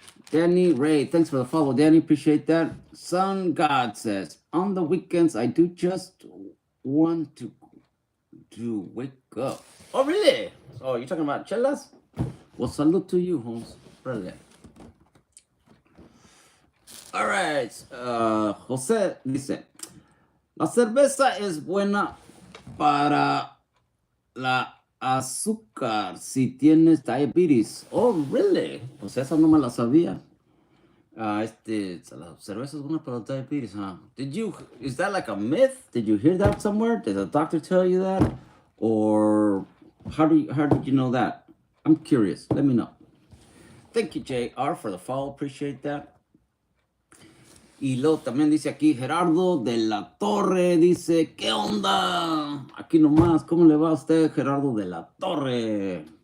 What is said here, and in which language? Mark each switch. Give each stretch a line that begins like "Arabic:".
English: Danny Ray, thanks for the follow, Danny. Appreciate that. Sun God says, on the weekends, I do just want to wake up. Oh, really? Oh, you're talking about chelas? Well, salute to you, Holmes. Really. All right.
Spanish: Jose dice, la cerveza es buena para la azúcar si tienes diabetes.
English: Oh, really?
Spanish: Pues esa no me la sabía. La cerveza es buena para diabetes, huh?
English: Is that like a myth? Did you hear that somewhere? Did the doctor tell you that? Or how did you know that? I'm curious. Let me know. Thank you, JR, for the follow. Appreciate that.
Spanish: Y luego también dice aquí Gerardo de la Torre, dice, ¿qué onda? Aquí nomás, ¿cómo le va a usted, Gerardo de la Torre?